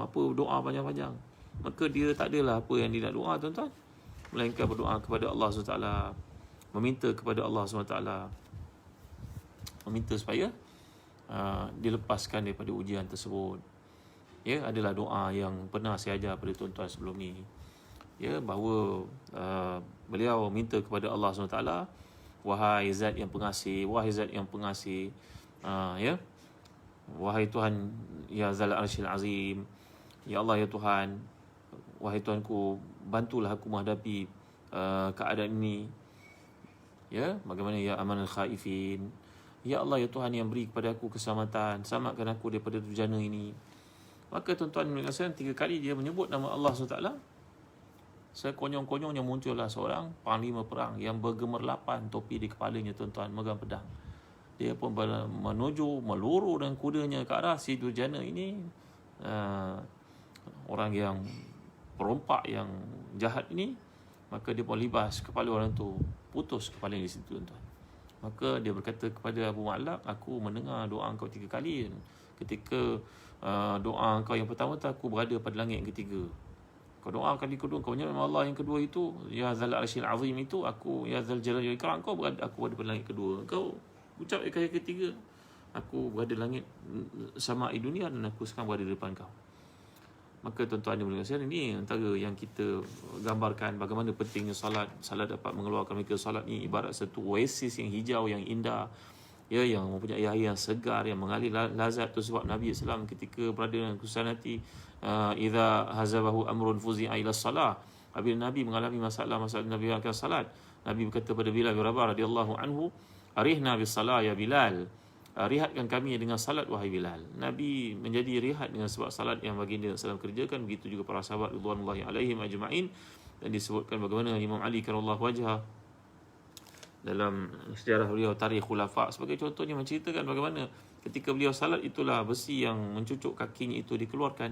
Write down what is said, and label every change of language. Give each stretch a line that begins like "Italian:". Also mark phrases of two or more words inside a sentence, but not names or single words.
Malay: Apa doa panjang-panjang, maka dia tak adalah apa yang dia nak doa, tuan-tuan, melainkan berdoa kepada Allah SWT, meminta kepada Allah SWT, meminta supaya dilepaskan daripada ujian tersebut. Ya, adalah doa yang pernah saya ajar pada tuan-tuan sebelum ni. Ya, bahawa beliau minta kepada Allah SWT, wahai zat yang pengasih, wahai zat yang pengasih, ya, wahai Tuhan,
Arabic: يا ذا العرش العظيم يا الله,
Malay: ya Tuhan, wahai Tuhanku, bantulah aku menghadapi keadaan ini. Ya, bagaimana
Arabic: يا أمان الخائفين يا الله,
Malay: ya Tuhan yang beri kepada aku keselamatan, selamatkan aku daripada durjana ini. Maka tuan-tuan sekalian, 3 kali dia menyebut nama Allah SWT. Sekonyong-konyongnya muncullah seorang panglima perang yang bergemerlapan topi di kepalanya, tuan-tuan, megang pedang. Dia pun menuju, meluru dengan kudanya ke arah si durjana ini. Orang yang perompak, yang jahat ini. Maka dia pun libas kepala orang tu, putus kepala di situ, tuan-tuan. Maka dia berkata kepada Abu Ma'laq, aku mendengar doa engkau 3 kali. Ketika doa engkau yang pertama tu, aku berada pada langit yang ketiga. Kau doa kali kedua, kau menyebut nama Allah yang kedua itu,
Arabic: يا ذا العرش العظيم
Malay: itu, aku
Arabic: يا ذا الجلال والإكرام,
Malay: aku berada pada langit kedua. Kau ucap kali ketiga, aku berada langit sama dunia, dan aku sekarang berada di depan kau. Maka tuan-tuan yang berkasihan, ini antara yang kita gambarkan bagaimana pentingnya salat. Salat dapat mengeluarkan mereka. Salat ni ibarat satu oasis yang hijau, yang indah, ya, yang mempunyai air yang segar, yang mengalir lazat. Tu sebab Nabi SAW ketika berada dalam kesusahan hati,
Arabic: إذا حزبه أمر فزع إلى الصلاة,
Malay: apabila Nabi mengalami masalah Nabi akan salat, Nabi berkata pada Bilal bin Rabah
Arabic: رضي الله عنه, أرحنا بالصلاة يا بلال,
Malay: rihatkan kami dengan salat wahai Bilal. Nabi menjadi rihat dengan sebab salat yang baginda SAW kerjakan. Begitu juga para sahabat
Arabic: رضوان الله عليهم أجمعين.
Malay: Dan disebutkan bagaimana Imam Ali
Arabic: كرم الله وجهه
Malay: dalam sejarah beliau Tarikh Khulafa sebagai contohnya menceritakan bagaimana ketika beliau salat, itulah besi yang mencucuk kakinya itu dikeluarkan.